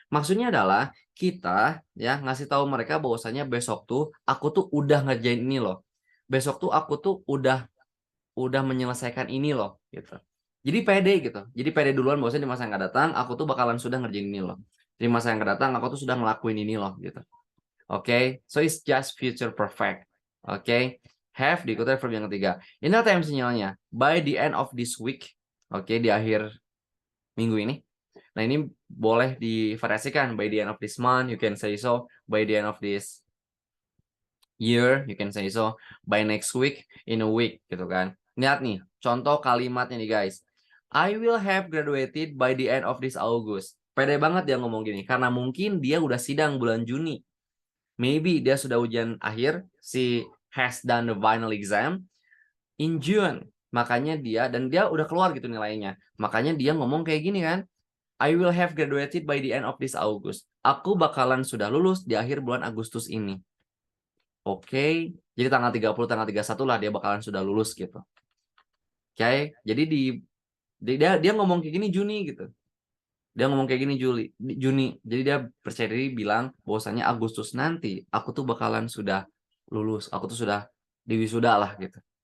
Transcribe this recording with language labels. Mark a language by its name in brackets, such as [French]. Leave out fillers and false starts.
[Indonesian] Maksudnya adalah kita ya ngasih tahu mereka bahwasanya besok tuh aku tuh udah ngerjain ini loh. Besok tuh aku tuh udah menyelesaikan ini loh gitu. Jadi pede gitu. Jadi pede duluan bahwasanya di masa yang akan datang aku tuh bakalan sudah ngerjain ini loh. Di masa yang akan datang aku tuh sudah ngelakuin ini loh gitu. [English] Oke, so it's just future perfect. [Indonesian] Oke, have diikuti verb yang ketiga. Ini time sinyalnya. [English] By the end of this week. [Indonesian] Oke, di akhir minggu ini. Nah, ini boleh divariasikan. [English] By the end of this month, you can say so. By the end of this year, you can say so. By next week, in a week, [Indonesian] gitu kan. Lihat nih, contoh kalimatnya nih guys. [English] I will have graduated by the end of this August. [Indonesian] Pede banget dia ngomong gini. Karena mungkin dia udah sidang bulan Juni. Maybe dia sudah ujian akhir, si [English] has done the final exam in June. [Indonesian] Makanya dia udah keluar gitu nilainya. Makanya dia ngomong kayak gini kan. [English] I will have graduated by the end of this August. [Indonesian] Aku bakalan sudah lulus di akhir bulan Agustus ini. Oke. Jadi tanggal 30, tanggal 31 lah dia bakalan sudah lulus gitu. Oke. Jadi dia ngomong kayak gini Juni gitu. Dia ngomong kayak gini Juni. Jadi dia percaya diri bilang bahwasanya Agustus nanti aku tuh bakalan sudah lulus. Aku tuh sudah diwisuda lah gitu.